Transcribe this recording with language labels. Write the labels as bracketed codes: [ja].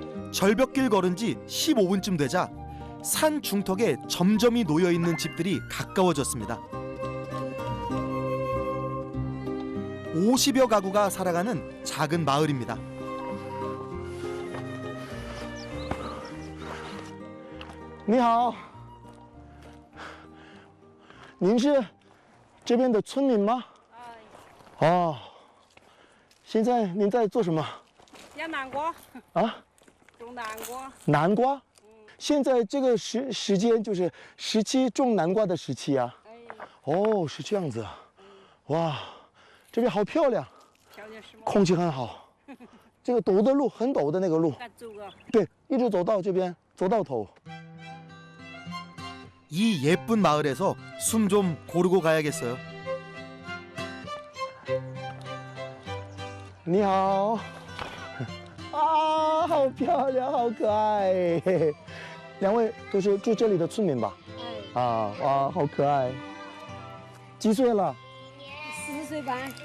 [ko] 절벽길 걸은 지 15분쯤 되자 산 중턱에 점점이 놓여 있는 집들이 가까워졌습니다. 50여 가구가 살아가는 작은 마을입니다. [zh] 你好您是这边的村民吗哦现在您在做什么养南瓜啊种南瓜南瓜现在这个时间就是时期种南瓜的时期啊哦是这样子啊哇这边好漂亮空气很好这个陡的路很陡的那个路对一直走到这边走到头 [ko] 이 예쁜 마을에서 숨 좀 고르고 가야겠어요. [zh] 你好啊好漂亮好可爱两位都是住这里的村民吧啊哇好可爱几岁了 4岁半